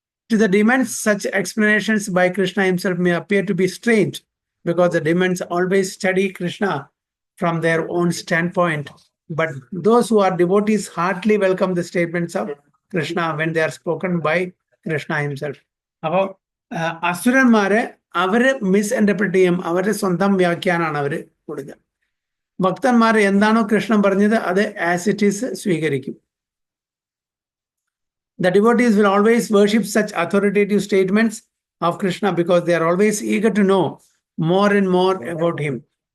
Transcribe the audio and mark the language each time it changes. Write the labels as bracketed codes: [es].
[en] To the demons, such explanations by Krishna himself may appear to be strange, because the demons always study Krishna from their own standpoint. But those who are devotees heartily welcome the statements of Krishna when they are spoken by Krishna himself. [ml] അപ്പോൾ അസുരന്മാരെ അവര് misinterpret ചെയ്യും, അവരുടെ സ്വന്തം വ്യാഖ്യാനാണ് അവര് കൊടുക്കുക. ഭക്തന്മാർ എന്താണോ കൃഷ്ണൻ പറഞ്ഞത് അത് [en] as it is [ml] സ്വീകരിക്കും. [en] The devotees will always worship such authoritative statements of Krishna because they are always eager to know more and more about him.